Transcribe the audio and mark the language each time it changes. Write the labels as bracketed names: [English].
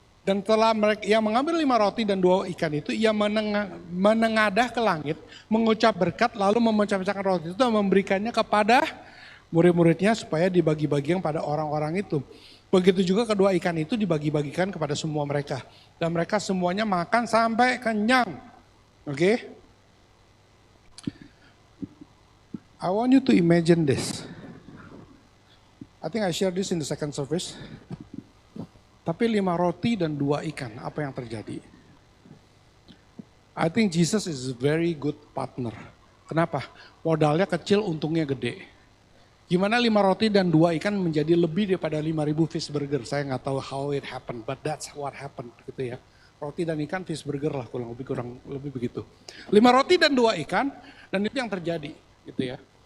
[Indonesian] Dan setelah ia mengambil 5 roti dan 2 ikan itu, ia menengadah ke langit, mengucap berkat, lalu memecah-mecahkan roti itu dan memberikannya kepada murid-muridnya supaya dibagi-bagikan pada orang-orang itu. Begitu juga kedua ikan itu dibagi-bagikan kepada semua mereka. Dan mereka semuanya makan sampai kenyang. Oke? [English] I want you to imagine this. I think I share this in the second service. [Indonesian] Tapi 5 roti dan 2 ikan, apa yang terjadi? [English] I think Jesus is a very good partner. [Indonesian] Kenapa? Modalnya kecil, untungnya gede. Gimana 5 roti dan 2 ikan menjadi lebih daripada 5.000 fish burger? Saya nggak tahu [English] how it happened, but that's what happened [Indonesian] gitu ya. Roti dan ikan, fish burger lah kurang lebih begitu. 5 roti dan 2 ikan, dan itu yang terjadi gitu ya.